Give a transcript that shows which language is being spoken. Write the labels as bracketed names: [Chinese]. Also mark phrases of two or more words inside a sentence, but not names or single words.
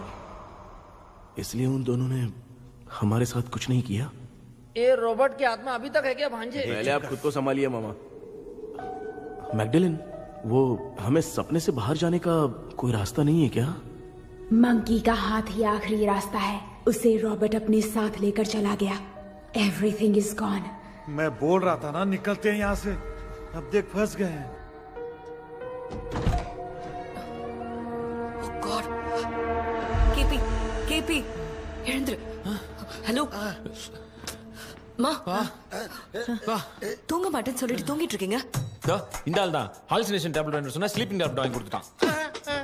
[Hindi] इसलिए उन दोनों ने हमारे साथ कुछ नहीं किया. ये रॉबर्ट की आत्मा अभी तक है क्या भांजे? पहले आप खुद को संभालिए मामा. मैगडेलिन, वो हमें सपने से बाहर जाने का कोई रास्ता नहीं है क्या? मंकी का हाथ ही आखिरी रास्ता है. उसे रॉबर्ट अपने साथ लेकर चला गया. [English] Everything is gone. [Hindi] मैं बोल रहा था ना निकलते हैं यहाँ से. अब देख फंस गए हैं. [English] Oh God. [Tamil] केपी எழுந்துரு. ஹலோ மா தூங்க மாட்டேன்னு சொல்லிட்டு தூங்கிட்டு இருக்கீங்க. இந்த ஆள் தான் [English] hallucination tablet [Tamil] வாங்கி சொன்னா [English] sleeping tablet [Tamil] வாங்கி கொடுத்துட்டான்.